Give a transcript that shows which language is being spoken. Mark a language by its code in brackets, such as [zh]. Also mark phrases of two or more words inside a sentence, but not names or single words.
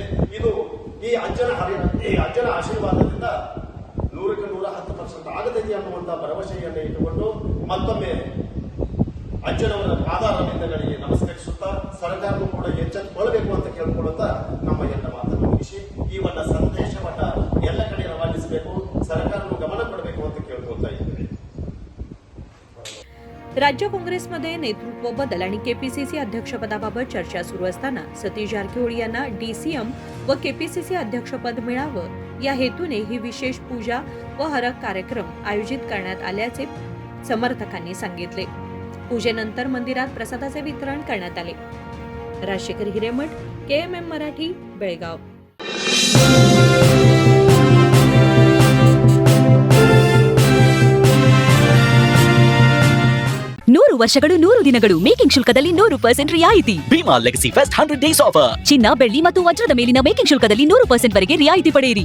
[kn] ಇದು ಈ ಅಜ್ಜನ ಆಶೀರ್ವಾದದಿಂದ 100ಕ್ಕೆ 110% ಆಗತೈತಿ ಅನ್ನುವಂತಹ ಭರವಸೆಯನ್ನು ಇಟ್ಟುಕೊಂಡು ಮತ್ತೊಮ್ಮೆ ಅಜ್ಜನವರ ಪಾದಾರವಿಂದಗಳಿಗೆ ನಮಸ್ಕರಿಸುತ್ತಾ ಸರ್ಕಾರವು ಕೂಡ ಎಚ್ಚೆತ್ತುಕೊಳ್ಳಬೇಕು ಅಂತ ಕೇಳ್ಕೊಳ್ಳುತ್ತಾ ನಮ್ಮ ಎಲ್ಲ ಮಾತನ್ನು ಮುಗಿಸಿ ಈ ಒಂದು ಸಂದೇಶವನ್ನ ಎಲ್ಲ ಕಡೆ ರವಾನಿಸಬೇಕು, ಸರ್ಕಾರವು ಗಮನ ಕೊಡಬೇಕು ಅಂತ ಕೇಳ್ಕೊಳ್ತಾ ಇದ್ದೇವೆ। [mr] राज्य काँग्रेसमध्ये नेतृत्व बदल आणि केपीसीसी अध्यक्षपदाबाबत चर्चा सुरू असताना सतीश जारकिहोळी यांना डीसीएम व केपीसीसी अध्यक्षपद मिळावं या हेतूने ही विशेष पूजा व हरक कार्यक्रम आयोजित करण्यात आल्याचे समर्थकांनी सांगितले। पूजेनंतर मंदिरात प्रसादाचे वितरण करण्यात आले। राजशेखर हिरेमठ, KMM मराठी, बेळगाव। [kn] ನೂರು ವರ್ಷಗಳು 100 ದಿನಗಳು ಮೇಕಿಂಗ್ ಶುಲ್ಕದಲ್ಲಿ 100% ರಿಯಾಯಿತಿ। [en] Bhima Legacy Fest 100 Days Offer. [kn] ಚಿನ್ನ, ಬೆಳ್ಳಿ ಮತ್ತು ವಜ್ರದ ಮೇಲಿನ ಮೇಕಿಂಗ್ ಶುಲ್ಕದಲ್ಲಿ 100% ವರೆಗೆ ರಿಯಾಯಿತಿ ಪಡೆಯಿರಿ